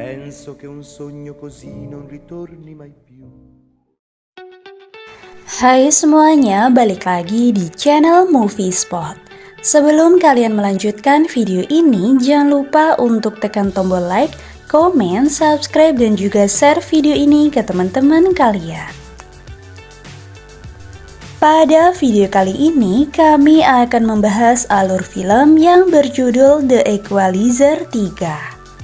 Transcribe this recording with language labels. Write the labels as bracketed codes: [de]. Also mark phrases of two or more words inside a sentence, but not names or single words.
[it] penso che un sogno così non ritorni mai più. [id] Hai semuanya, balik lagi di channel Movie Spot. Sebelum kalian melanjutkan video ini, jangan lupa untuk tekan tombol like, komen, subscribe, dan juga share video ini ke teman-teman kalian. Pada video kali ini, kami akan membahas alur film yang berjudul The Equalizer 3.